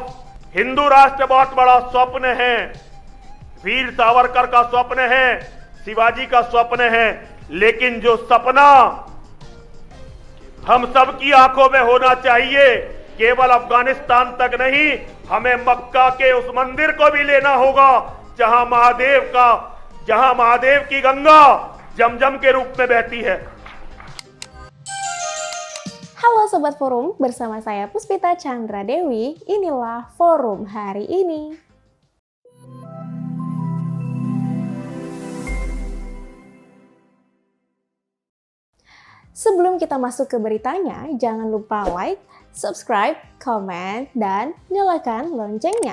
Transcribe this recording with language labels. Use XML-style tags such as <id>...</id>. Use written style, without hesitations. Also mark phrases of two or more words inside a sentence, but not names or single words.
<hi>हिंदू राष्ट्र बहुत बड़ा स्वप्न है, वीर सावरकर का स्वप्न है, शिवाजी का स्वप्न है, लेकिन जो सपना हम सबकी आंखों में होना चाहिए, केवल अफगानिस्तान तक नहीं, हमें मक्का के उस मंदिर को भी लेना होगा जहां महादेव की गंगा जमजम के रूप में बहती है।</hi> <id>Halo Sobat Forum, bersama saya Puspita Chandra Dewi, inilah Forum hari ini. Sebelum kita masuk ke beritanya, jangan lupa like, subscribe, komen, dan nyalakan loncengnya.</id>